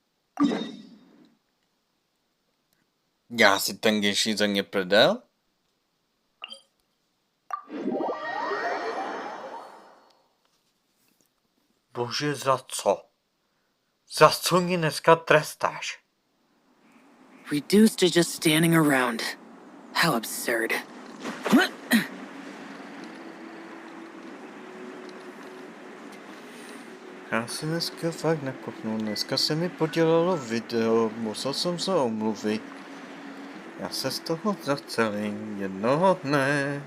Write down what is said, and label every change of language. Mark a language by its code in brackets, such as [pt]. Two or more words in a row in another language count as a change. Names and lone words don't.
[cs] Já si ten Genshin za mě prdel? Bože, za co? Za co mě dneska trestáš? [en] Reduced to just standing around. How absurd. [cs] Já si dneska fakt nekopnu. Dneska se mi podělalo video, musel jsem se omluvit. Já se z toho zacelím jednoho dne.